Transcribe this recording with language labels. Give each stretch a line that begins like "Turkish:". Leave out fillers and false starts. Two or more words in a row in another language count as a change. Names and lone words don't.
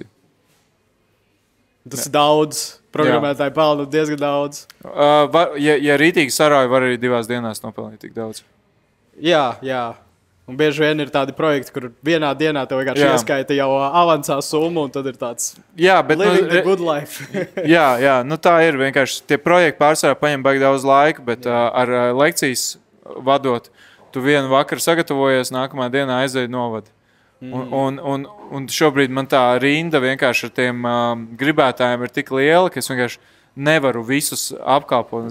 Latvian: Tas ir daudz. Programmētāji pelna diezgan daudz. Ja rītīgi sarauj, var arī 2 dienās nopelnīt tik daudz. Jā. Un bieži vien ir tādi projekti, kur vienā dienā tev vienkārši ieskaita jau avansā summu, un tad ir tāds
English: living the good life.
Latvian: jā, tā ir vienkārši. Tie projekti pārsvarā paņem baigi daudz laika, bet ar lekcijas vadot, tu vienu vakaru sagatavojies, nākamā dienā aizēji novadi. Un šobrīd man tā rinda vienkārši ar tiem gribētājiem ir tik liela, ka es vienkārši nevaru visus apkalpot.